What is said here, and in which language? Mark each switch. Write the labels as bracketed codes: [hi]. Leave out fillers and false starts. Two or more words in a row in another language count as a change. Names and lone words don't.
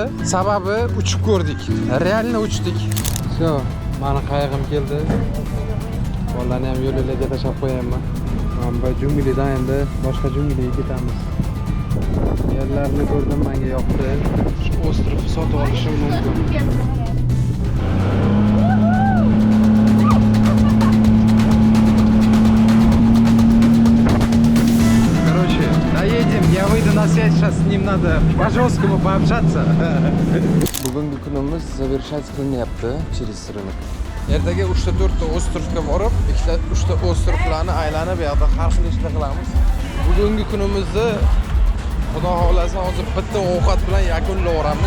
[uz] Sababi uchib ko'rdik. Realni uchdik. Всё, meni qayig'im keldi. Bolalarni ham yo'llarga tashlab qo'yayman. Mana bu junglidan endi boshqa jungliga ketamiz. Yerlarni ko'rdim, menga yoqdi. Shu ostrovni sotib olishim mumkin. [ru] Короче, доедем, я выйду на связь, сейчас с ним надо по-жесткому пообщаться. [uz] Bugungi kunimiz завершать qilinyapti [ru] через рынок. [uz] Ertaga 3-4 ta ostrovga borib, 3 ta ostrovlarni aylanib, bu yoqda har xil ishlar qilamiz. Bugungi kunimizni Xudo xolasa hozir bitta ovqat bilan yakunlayveramiz.